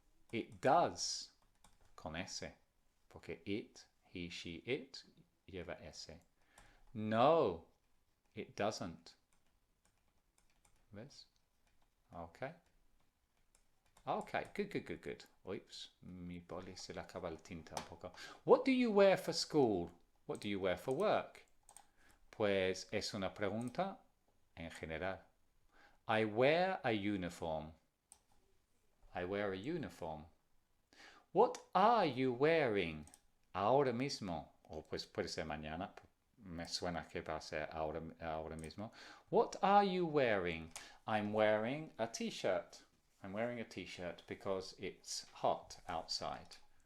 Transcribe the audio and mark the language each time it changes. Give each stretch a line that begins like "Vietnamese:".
English: It does.
Spanish: Con S. Porque
English: it, he, she, it
Spanish: lleva S.
English: No, it doesn't.
Spanish: ¿Ves?
English: Okay. Okay, good.
Spanish: Oops, mi boli se le acaba el tinta un poco.
English: What do you wear for school? What do you wear for work?
Spanish: Pues es una pregunta en general.
English: I wear a uniform. I wear a uniform. What are you wearing?
Spanish: Ahora mismo. O pues puede ser mañana. Me suena que va a ser ahora mismo.
English: What are you wearing? I'm wearing a t-shirt. I'm wearing a t-shirt because it's hot outside.